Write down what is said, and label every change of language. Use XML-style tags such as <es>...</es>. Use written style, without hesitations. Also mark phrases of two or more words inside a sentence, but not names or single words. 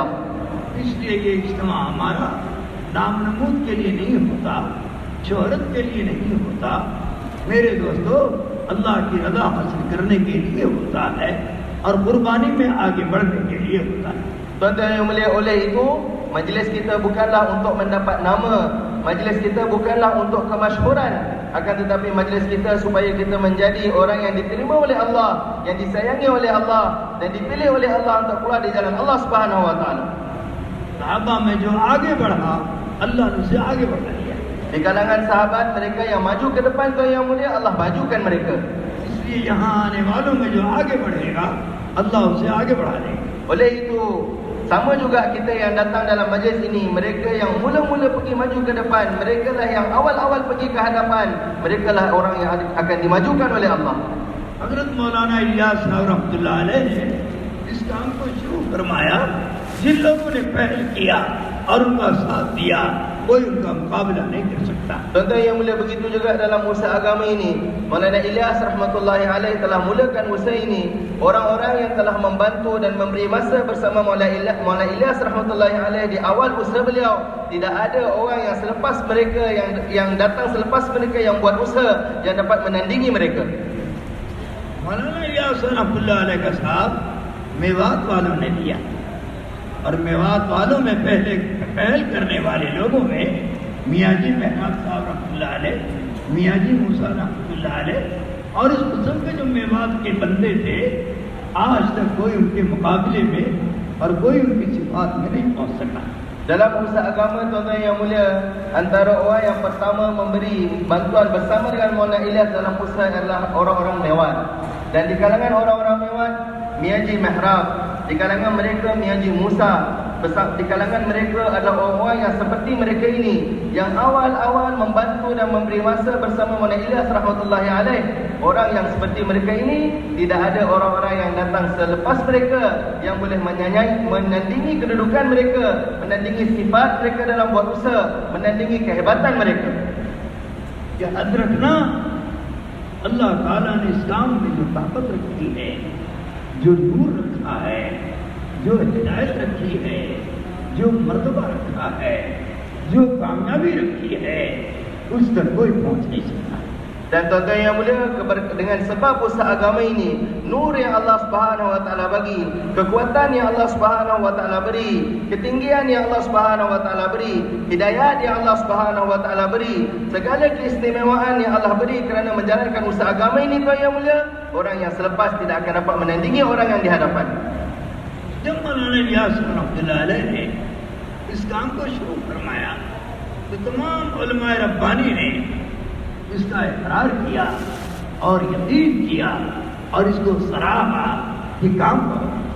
<ur>اس لیے یہ اجتماع ہمارا نام نمود کے لیے نہیں ہوتا، شہرت کے لیے نہیں ہوتا، میرے دوستوں اللہ کی رضا حاصل کرنے کے لیے ہوتا ہے اور قربانی میں آگے بڑھنے کے لیے ہوتا ہے.</ur> <ms>Tuan-tuan yang mulia, oleh itu majlis kita bukanlah untuk mendapat nama, majlis kita bukanlah untuk kemasyhuran, akan tetapi majlis kita supaya kita menjadi orang yang diterima oleh Allah, yang disayangi oleh Allah, dan dipilih oleh Allah untuk keluar di jalan Allah</ms> <ar>سبحانه وتعالى.</ar> <ur>صحابہ میں جو آگے بڑھا اللہ نے اسے آگے بڑھا دیا.</ur> <ms>Di kalangan sahabat mereka yang maju ke depan tuan yang mulia, Allah majukan mereka.</ms> <ur>اس لیے یہاں آنے والوں میں جو آگے بڑھے گا اللہ اسے آگے بڑھا دے گا.</ur> <ms>Oleh itu sama juga kita yang datang dalam majlis ini, mereka yang mula-mula pergi maju ke depan, mereka lah yang awal-awal pergi ke hadapan, mereka lah orang yang akan dimajukan oleh Allah.</ms> <ur>حضرت مولانا الیاس صاحب رحمۃ اللہ علیہ نے اس کام کو شروع فرمایا. جن لوگوں نے پہل کیا اور ان کا ساتھ دیا کوئی ان کا مقابلہ نہیں کر سکتا.</ur> <ms>Tuan-tuan yang mulia, begitu juga dalam usaha agama ini. Maulana Ilyas</ms> <ar>رحمة الله عليه</ar> <ms>telah mulakan usaha ini. Orang-orang yang telah membantu dan memberi masa bersama Maulana Ilyas</ms> <ar>رحمة الله عليه</ar> <ms>di awal usaha beliau, tidak ada orang yang selepas mereka yang datang selepas mereka yang buat usaha yang dapat menandingi mereka.</ms> <ur>مولانا الیاس رحمۃ اللہ علیہ کا ساتھ میوات والوں نے دیا، اور میوات والوں میں پہل کرنے والے لوگوں میں میاں جی مہمان صاحب رحمۃ اللہ علیہ، میاں جی موسیٰ رحمۃ اللہ علیہ، اور اس قسم کے جو میوات کے بندے تھے، آج تک کوئی ان کے مقابلے میں اور کوئی ان کی صفات میں نہیں پہنچ سکا.</ur> <ms>Dalam usaha agama, tuan-tuan yang mulia, antara orang yang pertama memberi bantuan bersama dengan Maulana Ilyas dalam usaha adalah orang-orang Mewat. Dan di kalangan orang-orang Mewat, Miaji Mihrab, di kalangan mereka Miaji Musa, di kalangan mereka adalah orang-orang yang seperti mereka ini, yang awal-awal membantu dan memberi masa bersama Maulana Ilyas</ms> <ar>رحمة الله عليه.</ar> <ms>Orang yang seperti mereka ini, tidak ada orang-orang yang datang selepas mereka yang boleh menandingi kedudukan mereka, menandingi sifat mereka dalam buat usaha, menandingi kehebatan mereka.</ms> <ur>یاد رکھنا، اللہ تعالیٰ نے اسلام میں جو طاقت رکھی ہے، جو نور رکھا ہے، جو ہدایت رکھی ہے، جو مرتبہ رکھا ہے، جو کامیابی رکھی ہے، اس تک کوئی پہنچ نہیں سکتا.</ur> <ms>Dan tuan-tuan yang mulia, dengan sebab usaha agama ini, nur yang Allah</ms> <ar>سبحانه وتعالى</ar> <ms>bagi, kekuatan yang Allah</ms> <ar>سبحانه وتعالى</ar> <ms>beri, ketinggian yang Allah</ms> <ar>سبحانه وتعالى</ar> <ms>beri, hidayat yang Allah</ms> <ar>سبحانه وتعالى</ar> <ms>beri, segala keistimewaan yang Allah beri kerana menjalankan usaha agama ini, tuan yang mulia, orang yang selepas tidak akan dapat menandingi orang yang di hadapan.</ms> <ur>جب مولانا الیاس رحمۃ اللہ علیہ نے اس کام کو شروع فرمایا، تو تمام علمائے ربانی نے اس کا اقرار کیا اور یقین کیا اور اس کو سراہا کہ کام کرو.</ur>